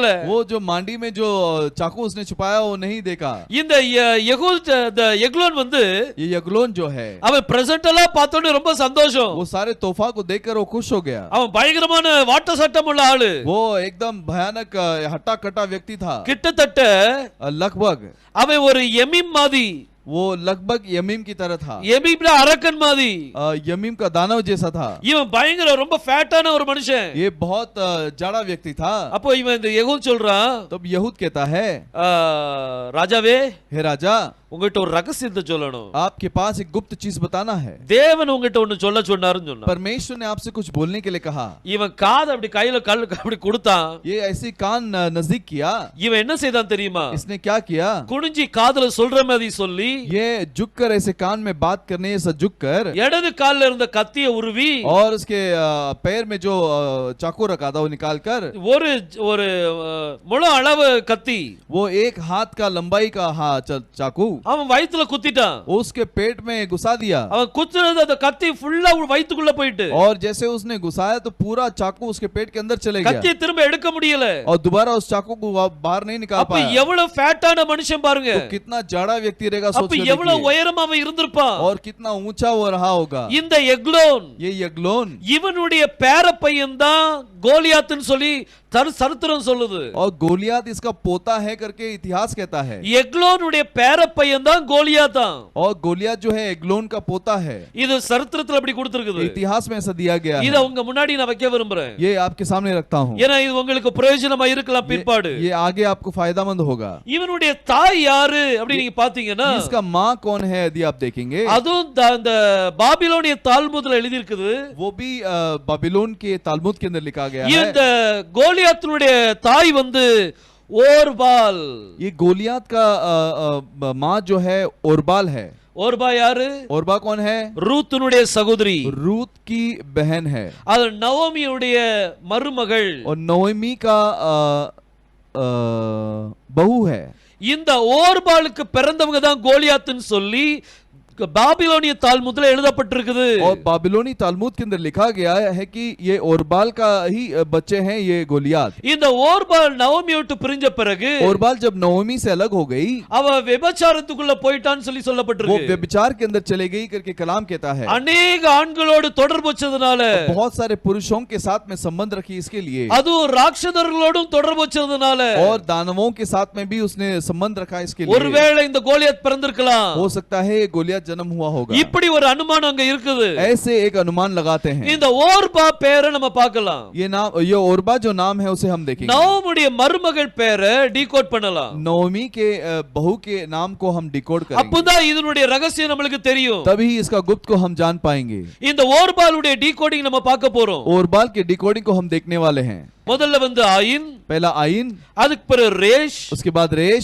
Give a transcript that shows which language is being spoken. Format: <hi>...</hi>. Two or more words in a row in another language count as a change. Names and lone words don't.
<hi>वो जो मांडी में जो चाकू उसने छुपाया वो नहीं देखा.</hi> <ta>இந்த யகூத் எக்லோன் வந்து</ta> <hi>ये यग्लोन जो है</hi> <ta>அவன் பிரசன்ட் எல்லாம் பார்த்தோன்னே ரொம்ப சந்தோஷம்.</ta> <hi>वो सारे तोहफा को देखकर वो खुश हो गया.</hi> <ta>அவன் பயங்கரமான வாட்ட சட்டம் உள்ள ஆளு.</ta> <hi>वो एकदम भयानक हट्टा कट्टा व्यक्ति था.</hi> <ta>கிட்டத்தட்ட</ta> <hi>लगभग</hi> <ta>அவன் ஒரு எமிம் மாதிரி,</ta> <hi>वो लगभग यमीम की तरह था.</hi> <ta>எமிம்னா அரக்கன் மாதிரி.</ta> <hi>यमीम का दानव जैसा था.</hi> <ta>இவன் பயங்கர ரொம்ப ஃபேட்டான ஒரு மனுஷன்.</ta> <hi>ये बहुत जाड़ा व्यक्ति था.</hi> <ta>அப்போ இவன் இந்த யகூத் சொல்றான்,</ta> <hi>तब यहूद कहता है,</hi> <ta>ராஜாவே,</ta> <hi>हे राजा,</hi> <ta>உங்ககிட்ட ஒரு ரகசியத்தை சொல்லணும்.</ta> <hi>आपके पास एक गुप्त चीज बताना है.</hi> <ta>தேவன் உங்ககிட்ட ஒன்னு சொல்ல சொன்னாருன்னு சொன்னான்.</ta> <hi>परमेश्वर ने आपसे कुछ बोलने के लिए कहा.</hi> <ta>இவன் காது அப்படி கையில கல் அப்படி கொடுத்தான்.</ta> <hi>ये ऐसी कान नजदीक किया.</hi> <ta>இவன் என்ன செய்தான் தெரியுமா?</ta> <hi>इसने क्या किया?</hi> <ta>குனிஞ்சி காதுல சொல்ற மாதிரி சொல்லி,</ta> <hi>ये झुककर ऐसे कान में बात करने ऐसा झुककर</hi> <ta>இடது கால்ல இருந்த கத்தியை உருவி</ta> <hi>और उसके पैर में जो चाकू रखा था वो निकालकर</hi> <ta>ஒரு ஒரு முழு அளவு கத்தி,</ta> <hi>वो एक हाथ का लंबाई का चाकू</hi> <ta>அவன் வயித்துல குத்திட்டான்.</ta> <hi>उसके पेट में घुसा दिया</hi> <ta>அவன் குத்துனது அந்த கத்தி ஃபுல்லா வயித்துக்குள்ள போயிட்டு</ta> <hi>और जैसे उसने घुसाया तो पूरा चाकू उसके पेट के अंदर चले गया</hi> <ta>கத்தியை திரும்ப எடுக்க முடியல.</ta> <hi>और दोबारा उस चाकू को बाहर नहीं निकाल</hi> <ta>அப்ப</ta> <hi>पाया।</hi> <ta>எவ்வளவு ஃபேட்டான மனுஷன் பாருங்க.</ta> <hi>तो कितना जाड़ा व्यक्ति रहेगा सोच</hi> <ta>அப்ப</ta> <hi>के</hi> <ta>எவ்வளவு</ta> <hi>देखिए।</hi> <ta>உயரமா அவன் இருந்திருப்பான்.</ta> <hi>और कितना ऊंचा वो रहा होगा।</hi> <ta>இந்த எக்லோன்</ta> <hi>ये यग्लोन</hi> <ta>இவனுடைய பேர பையன் தான் கோலியாத்னு சொல்லி சரித்திரம் சொல்லுது.</ta> <hi>और गोलियात इसका पोता है करके इतिहास कहता है।</hi> <ta>எக்லோனுடைய பேர பையன் தான் கோலியாத்தான்.</ta> <hi>और गोलियात जो है एग्लोन का पोता है।</hi> <ta>இது சரித்திரத்துல அப்படி கொடுத்திருக்குது.</ta> <hi>इतिहास में ऐसा दिया गया</hi> <ta>இத</ta> <hi>है।</hi> <ta>உங்க முன்னாடி நான் வைக்க விரும்புறேன்.</ta> <hi>ये आपके सामने रखता हूँ।</hi> <ta>ஏன்னா இது உங்களுக்கு பிரயோஜனமா இருக்கலாம் பிற்பாடு.</ta> <hi>ये आगे आपको फायदामंद होगा।</hi> <ta>இவனுடைய தாய் யாரு அப்படி நீங்க பாத்தீங்கன்னா</ta> <hi>इसका माँ कौन है यदि आप देखेंगे</hi> <ta>அதுவும் அந்த பாபிலோனிய தால்முத்ல எழுதி இருக்குது.</ta> <hi>वो भी बाबिलोन के तालमुद के अंदर लिखा गया है।</hi> <ta>இந்த கோலியாத்தினுடைய தாய் வந்து ஓர்பால்.</ta> <hi>ये गोलियात का माँ जो है ओरबाल है।</hi> <ta>ஓர்பா யாரு?</ta> <hi>ओरबा कौन है?</hi> <ta>ரூத்துனுடைய சகோதரி.</ta> <hi>रूत की बहन है</hi> <ta>அது நவோமியுடைய மருமகள்.</ta> <hi>और नोएमी का बहू है।</hi> <ta>இந்த ஓர்பாலுக்கு பிறந்தவங்க தான் கோலியாத்னு சொல்லி பாபிலோனிய தால்முத்ல எழுதப்பட்டிருக்குது.</ta> <hi>और बाबिलोनी तालमुद के अंदर लिखा गया है कि ये ओरबाल का ही बच्चे हैं ये गोलियात।</hi> <ta>இந்த ஓர்பால் நவோமியை விட்டு பிரிஞ்ச பிறகு</ta> <hi>ओरबाल जब नोएमी से अलग हो गई</hi> <ta>அவ விபச்சாரத்துக்குள்ள போயிட்டான்னு சொல்லி</ta> <hi>वो</hi> <ta>சொல்லப்பட்டிருக்கு.</ta> <hi>व्यभिचार के अंदर चले गई करके कलाम कहता है।</hi> <ta>अनेक ஆண்களோடு தொடர்பு வச்சதுனால</ta> <hi>बहुत सारे पुरुषों के साथ में संबंध रखी इसके लिए</hi> <ta>அதுவும் ராட்சதர்களோடும் தொடர்பு வச்சதுனால</ta> <hi>और दानवों के साथ में भी उसने संबंध रखा इसके लिए।</hi> <ta>ஒருவேளை இந்த கோலியாத் பிறந்திருக்கலாம்.</ta> <hi>हो सकता है ये गोलियात जन्म हुआ होगा।</hi> <ta>இப்படி ஒரு அனுமானம் அங்க இருக்குது.</ta> <hi>ऐसे एक अनुमान लगाते हैं।</hi> <ta>இந்த ஓர்பா பேரை நம்ம பார்க்கலாம்.</ta> <hi>ये ओरबा जो नाम है उसे हम देखेंगे।</hi> <ta>நவோமியுடைய மருமகள் பேரை டீகோட் பண்ணலாம்.</ta> <hi>नोमी के बहू के नाम को हम डिकोड करेंगे।</hi> <ta>அப்பதான் இதனுடைய ரகசியம் நமக்கு தெரியும்.</ta> <hi>तभी इसका गुप्त को हम जान पाएंगे।</hi> <ta>இந்த ஓர்பாலுடைய டீகோடிங் நம்ம பார்க்க போறோம்.</ta> <hi>ओरबाल के डिकोडिंग को हम देखने वाले हैं।</hi> <ta>முதல்ல வந்து ஆயின்,</ta> <hi>पहला आइन,</hi> <ta>அதுக்கு பிறகு ரேஷ்,</ta> <hi>उसके बाद रेश,</hi>